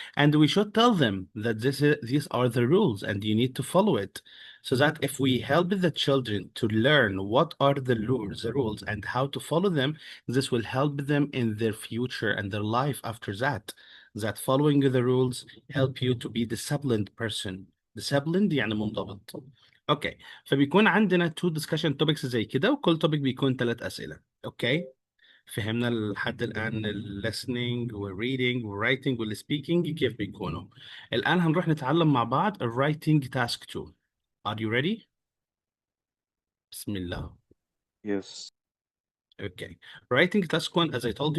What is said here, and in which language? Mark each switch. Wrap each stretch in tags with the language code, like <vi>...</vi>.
<en>And we should tell them that these are the rules and you need to follow it. So that if we help the children to learn what are the rules and how to follow them, this will help them in their future and their life after that. That following the rules help you to be disciplined person.</en> <ar>Disciplined يعني منضبط. اوكي، فبيكون عندنا</ar> <en>two discussion topics</en> <ar>زي كده، وكل توبيك بيكون 3 اسئله. اوكي، فهمنا لحد الان الليسننج والريدنج والرايتنج والسبيكينج كيف بيكونوا. الان هنروح نتعلم مع بعض الرايتنج تاسك 2.</ar> <en>Are you ready?</en> <ar>بسم الله.</ar> <en>Yes. Okay. Writing task 1, as I told you,</en>